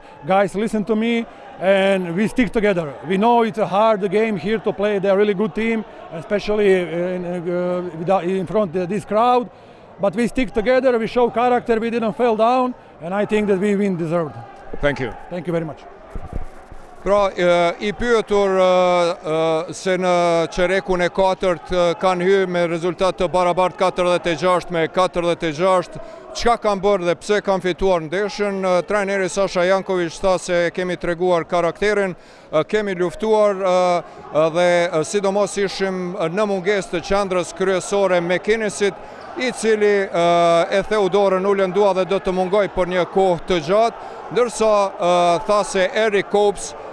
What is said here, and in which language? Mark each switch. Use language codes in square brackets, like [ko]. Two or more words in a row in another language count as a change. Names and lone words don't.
[en] Guys listen to me, and we stick together. We know it's a hard game here to play. They're a really good team, especially in front of this crowd. But we stick together, we show character, we didn't fall down, and I think that we win deserved. Thank you. Thank you very much. [sq] Pra, I pyetur se në qerekun e 4 kanë hyrë me rezultat të barabartë 46-46, çka kanë bërë dhe pse kanë fituar ndeshjen? Trajneri Sasha Janković tha se kemi treguar karakterin, kemi luftuar dhe sidomos ishim në mungesë të qendrës kryesore McInnesit, I cili e theu dorën ulën dua dhe do të mungoj për një kohë të gjatë, ndërsa tha se Eric Kops